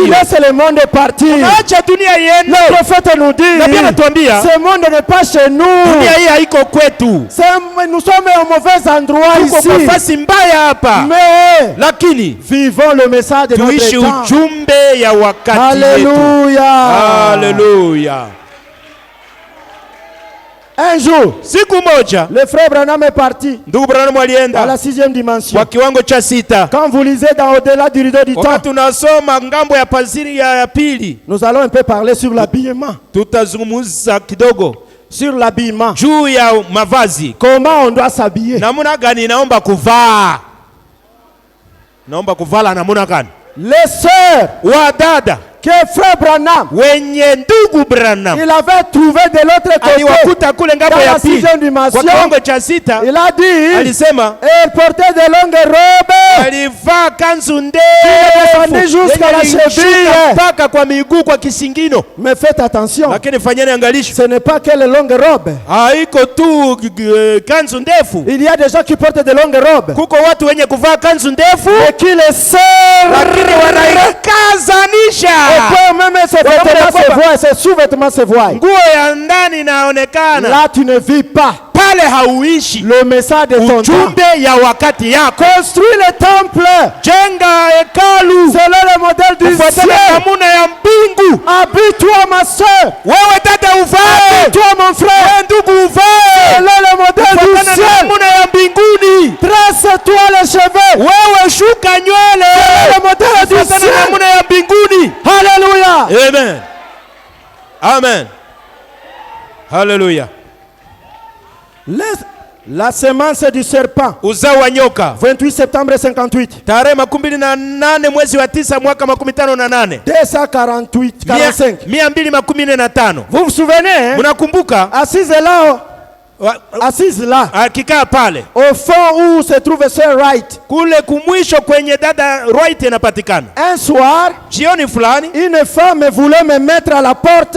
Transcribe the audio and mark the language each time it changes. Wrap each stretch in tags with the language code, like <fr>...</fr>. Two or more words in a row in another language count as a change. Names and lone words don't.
<fr>Tu laisses le monde partir.</fr> <sw>Acha dunia iende.</sw> <fr>Le prophète nous dit,</fr> <sw>nabii anatuambia,</sw> <fr>ce monde n'est pas chez nous.</fr> <sw>Dunia hii haiko kwetu.</sw> <fr>Nous sommes au mauvais endroit ici.</fr> <sw>Tuko nafasi mbaya hapa.</sw> <fr>Mais</fr> <sw>lakini</sw> <fr>vivons le message de notre temps.</fr> <sw>Tuishi ujumbe ya wakati wetu.</sw> <fr>Alléluia.</fr> <sw>Alléluia.</sw> <fr>Un jour,</fr> <sw>siku moja,</sw> <fr>le frère Branham est parti.</fr> <sw>Ndugu Branham alienda</sw> <fr>à la 6e dimension.</fr> <sw>Kwa kiwango cha 6.</sw> <fr>Quand vous lisez dans Au-delà du rideau du temps,</fr> <sw>wakati tunasoma ngambo ya paziri ya pili,</sw> <fr>nous allons un peu parler sur l'habillement.</fr> <sw>Tutazungumza kidogo</sw> <fr>sur l'habillement.</fr> <sw>Juu ya mavazi.</sw> <fr>Comment on doit s'habiller?</fr> <sw>Namuna gani naomba kuvaa? Naomba kuvala namuna gani?</sw> <fr>Les sœurs</fr> <sw>wa dada</sw> <fr>que frère Branham,</fr> <sw>wenye ndugu Branham,</sw> <fr>il avait trouvé de l'autre côté,</fr> <sw>aliwakuta kule ngambo ya pili kwa kiwango cha 6.</sw> <fr>Il a dit,</fr> <sw>alisema,</sw> <fr>elle portait de longues robes,</fr> <sw>alivaa kanzu ndefu</sw> <fr>jusqu'à la cheville,</fr> <sw>mpaka kwa miguu, kwa kisingino.</sw> <fr>Mais faites attention,</fr> <sw>lakini fanyeni angalisho,</sw> <fr>ce n'est pas que les longues robes.</fr> <sw>Haiko tu kanzu ndefu.</sw> <fr>Il y a des gens qui portent de longues robes,</fr> <sw>kuko watu wenye kuvaa kanzu ndefu,</sw> <fr>et qui les servent,</fr> <sw>lakini wanaikazanisha.</sw> <fr>Et puis même ses vêtements se voient, ses sous-vêtements se voient.</fr> <sw>Nguo ya ndani inaonekana.</sw> <fr>Là tu ne vis pas.</fr> <sw>Pale hauishi.</sw> <fr>Le message de ton temps.</fr> <sw>Ujumbe ya wakati yako.</sw> <fr>Construis le temple.</fr> <sw>Jenga hekalu.</sw> <fr>Selon le modèle du ciel.</fr> <sw>Namuna ya mbingu.</sw> <fr>Habille-toi ma soeur.</fr> <sw>Wewe dada uvae.</sw> <fr>Habille-toi mon frère.</fr> <sw>Wewe ndugu uvae.</sw> <fr>Selon le modèle du ciel.</fr> <sw>Namuna ya mbinguni.</sw> <fr>Tresse-toi les cheveux.</fr> <sw>Wewe shuka nywele.</sw> <fr>Selon le modèle du ciel.</fr> <sw>Namuna ya mbinguni.</sw> <fr>Alléluia.</fr> <sw>Amen. Amen. Hallelujah.</sw> <fr>La semence du serpent.</fr> <sw>Uzao wa nyoka.</sw> <fr>28 septembre 58.</fr> <sw>Tarehe 28 mwezi wa 9 mwaka 58.</sw> <fr>248 45.</fr> <sw>245.</sw> <fr>Vous vous souvenez?</fr> <sw>Mnakumbuka?</sw> <fr>Assise là. Assise là.</fr> <sw>Akikaa pale.</sw> <fr>Au fond où se trouve Sir Wright.</fr> <sw>Kule kumwisho kwenye dada Wright inapatikana.</sw> <fr>Un soir,</fr> <sw>jioni fulani,</sw> <fr>une femme voulait me mettre à la porte.</fr>